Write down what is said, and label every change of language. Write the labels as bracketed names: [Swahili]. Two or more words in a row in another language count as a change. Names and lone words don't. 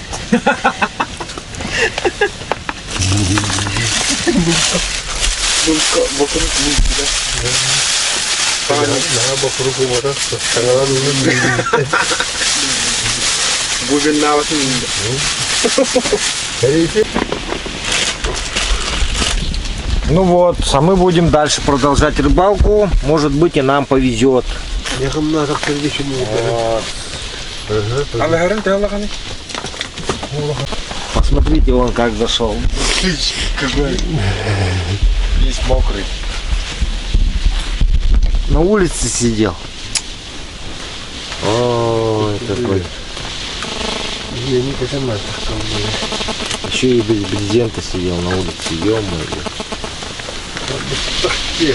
[Turkish] Bugün ne havasın? [Russian] Ну вот, а мы будем дальше продолжать рыбалку. Может быть, и нам повезет. Вот. [Turkish] Allah'ın te Allah'ın. [Russian] Посмотрите, он как зашел. Какой? Весь мокрый. На улице сидел. Ой, какой. Еще и без брезента сидел на улице.